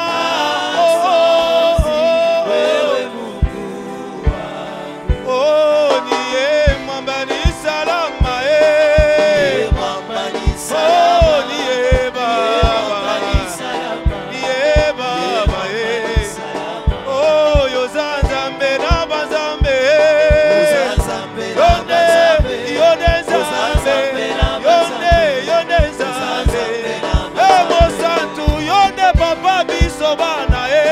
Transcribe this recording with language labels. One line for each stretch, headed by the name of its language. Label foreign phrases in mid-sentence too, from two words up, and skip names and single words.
Swahili: Wewe Mungu wangu. oh, niye mwamba ni salama Mwamba ni oh, salama. niye Mwamba baba ni salama. niye baba
Lingala: oh, yoza nzambe na banzambe yonde nzambe yonde nzambe mosantu yonde papa biso bana